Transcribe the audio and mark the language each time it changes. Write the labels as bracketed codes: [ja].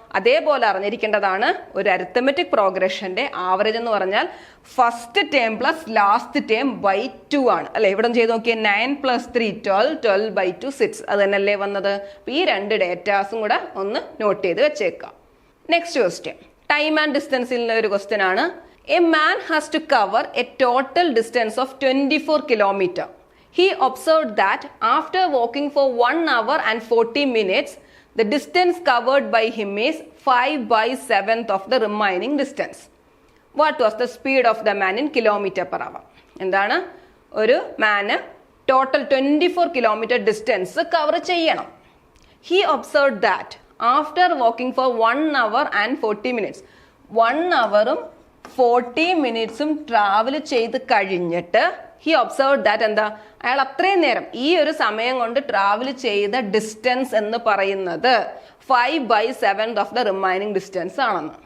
[ml] അതേപോലെ അറിഞ്ഞിരിക്കേണ്ടതാണ് ഒരു arithmetic പ്രോഗ്രഷന്റെ average എന്ന് പറഞ്ഞാൽ first term plus last term by 2 ആണ് അല്ലെ. ഇവിടെ ചെയ്ത് നോക്കിയാൽ 9 + 3 12, 12 by 2 6, അത് തന്നെയല്ലേ വന്നത്. അപ്പൊ ഈ രണ്ട് ഡേറ്റാസും കൂടെ ഒന്ന് നോട്ട് ചെയ്ത് വെച്ചേക്കാം. നെക്സ്റ്റ് ക്വസ്റ്റ്യൻ, ടൈം ആൻഡ് ഡിസ്റ്റൻസിലുള്ള ഒരു ക്വസ്റ്റ്യൻ ആണ്. [en] A man has to cover a total distance of 24 kilometers. He observed that after walking for 1 hour and 40 minutes, The distance covered by him is 5/7 of the remaining distance. What was the speed of the man in kilometer per hour? [ml] എന്താണ്? ഒരു മാന് total 24 kilometre distance cover ചെയ്യണം. He observed that after walking for 1 hour and 40 minutes, 1 hourും 40 മിനിറ്റ്സും travel ചെയ്ത് കഴിഞ്ഞിട്ട് he observed that എന്താ, അയാൾ അത്രയും നേരം ഈ ഒരു സമയം കൊണ്ട് ട്രാവൽ ചെയ്ത ഡിസ്റ്റൻസ് എന്ന് പറയുന്നത് 5/7 ഓഫ് ദ റിമൈനിങ് ഡിസ്റ്റൻസ് ആണെന്ന്.